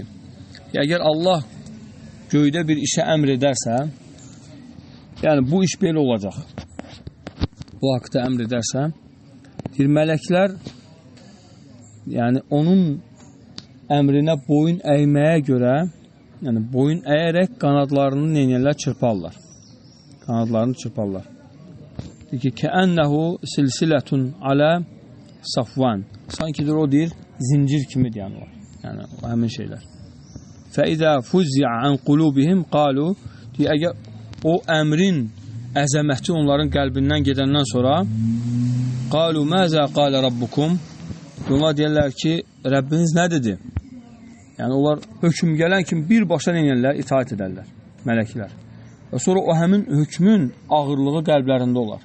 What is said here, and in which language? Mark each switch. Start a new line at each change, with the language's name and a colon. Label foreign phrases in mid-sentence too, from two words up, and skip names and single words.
Azerbaijani: Əgər Allah göydə bir işə əmr edərsə, yəni bu iş belə olacaq, bu haqda əmr edərsə, mələklər yəni onun əmrinə boyun əyməyə görə, yəni boyun əyərək qanadlarını neynəyərlər? Çırparlar. Qanadlarını çırparlar. Deyir ki,
Arabic: كأنه سلسلة على صفوان.
Azerbaijani: Sankidir o deyir, zincir kimi deyənlər. Yəni, həmin şeylər.
Arabic: فإذا فزع عن قلوبهم قالوا.
Azerbaijani: Deyir, əgər o əmrin əzəməti onların qəlbindən gedəndən sonra
Arabic: قالوا ماذا قال ربكم.
Azerbaijani: Onlar deyirlər ki, Rəbbiniz nə dedi? Yəni, onlar hökm gələn kimi birbaşa neynəyərlər? İtaat edərlər, mələklər. Və sonra o həmin hökmün ağırlığı qəlblərində olar.